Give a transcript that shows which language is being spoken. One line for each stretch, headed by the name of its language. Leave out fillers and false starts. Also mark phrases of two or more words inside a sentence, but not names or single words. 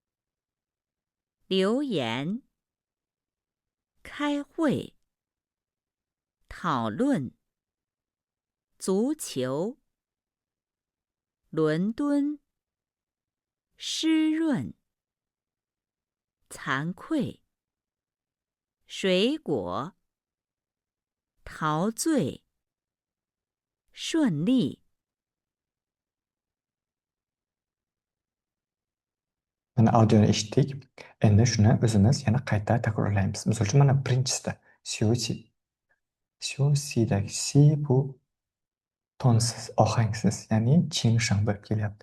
Chinese: 留言，开会，讨论，足球，伦敦，湿润，惭愧，水果，陶醉，顺利。
Uzbek: Mana audioni eshitdik. Endi shuni o'zimiz yana qayta takrorlaymiz. Misol uchun mana birinchisida syusi. Syusidagi si bu tonsiz, ohangsiz, ya'ni ching-shang bo'lib kelyapti.